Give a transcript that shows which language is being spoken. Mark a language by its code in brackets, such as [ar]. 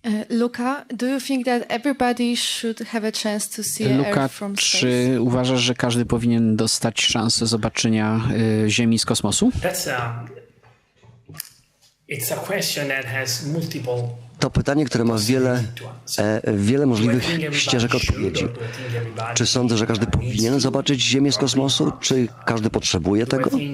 [en] Luca, do you think that everybody should have a chance to see [pl] Luka, [en] Earth from space? [pl] czy uważasz, że każdy powinien dostać szansę zobaczenia Ziemi z kosmosu? [en] It's a question that has multiple. [pl] To pytanie, które ma wiele możliwych ścieżek odpowiedzi. Czy sądzę, że każdy powinien zobaczyć Ziemię z kosmosu? Czy każdy potrzebuje tego?